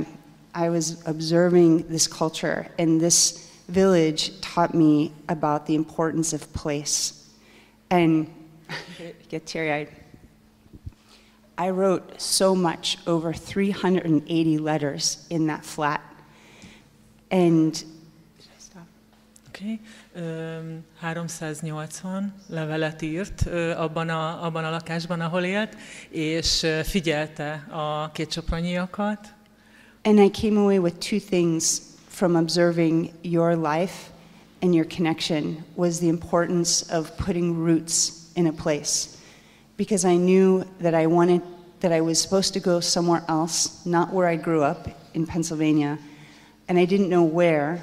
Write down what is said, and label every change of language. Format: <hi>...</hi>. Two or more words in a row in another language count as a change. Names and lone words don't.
<en>I was observing this culture, and this village taught me about the importance of place. And get teary-eyed. I wrote so much, over 380 letters in that flat. And should I stop? Okay.</en> <hu>380 levelet írt abban a lakásban, ahol élt, és figyelte a kétsopronyiakat.</hu> <en>And I came away with two things from observing your life and your connection, was the importance of putting roots in a place. Because I knew that I was supposed to go somewhere else, not where I grew up in Pennsylvania, and I didn't know where.</en>